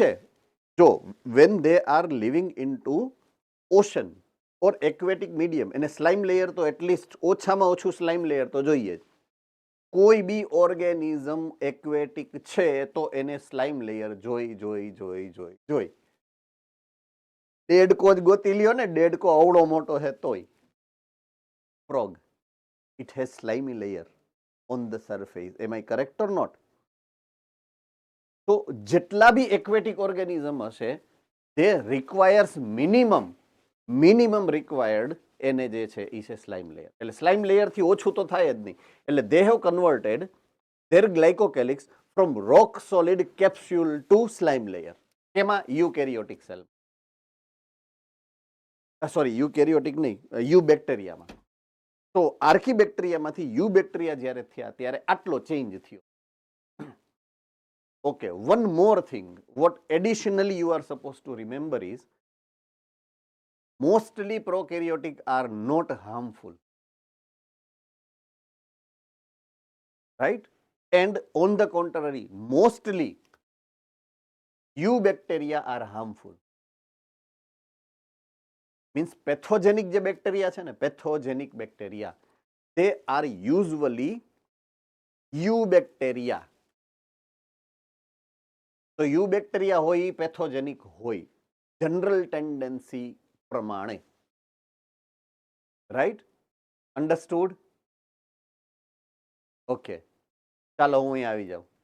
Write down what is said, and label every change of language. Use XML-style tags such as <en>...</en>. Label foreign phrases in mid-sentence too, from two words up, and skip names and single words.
<en>જો when they are living in to ocean, or aquatic medium, એને slime layer તો એટલીસ્ટ</en> <gu>ઓછામાં ઓછું</gu> <en>slime layer</en> <gu>તો જોઈએ જ. કોઈ બી</gu> <en>organism aquatic</en> <gu>છે તો એને</gu> <en>slime layer</en> <gu>જોઈ. ડેડકો જ ગોતી લ્યો ને, ડેડકો અવળો મોટો છે તોય. ફ્રોગ,</gu> <en>it has slimy layer on the surface. Am I correct or not?</en> <gu>તો જેટલા બી</gu> <en>aquatic organism</en> <gu>હશે તે</gu> <en>requires minimum required</en> <gu>એને જે છે એ છે</gu> <en>slime layer. એટલે slime layer</en> <gu>થી ઓછું તો થાય જ નહીં.</gu> <en>એટલે they have converted their glycocalyx from rock solid capsule to slime layer.</en> <gu>કેમાં?</gu> <en>eukaryotic cell,</en> <gu>સોરી યુકેરિયોટિક નહીં, યુ બેક્ટેરિયામાં. તો આર્કીબેક્ટેરિયામાંથી યુ બેક્ટેરિયા જ્યારે થયા ત્યારે આટલો ચેન્જ થયો.</gu> <en>Okay, one more thing, what additionally you are supposed to remember is mostly prokaryotic are not harmful, right? And on the contrary, mostly eubacteria are harmful. Means pathogenic</en> <gu>જે બેક્ટેરિયા છે ને,</gu> <en>pathogenic bacteria, they are usually eubacteria.</en> <gu>તો યુ બેક્ટેરિયા હોય એ પેથોજેનિક હોય</gu> <en>general tendency</en> <gu>પ્રમાણે.</gu> <en>Right? Understood? Okay,</en> <gu>ચાલો હું અહીં આવી જાઉં.</gu>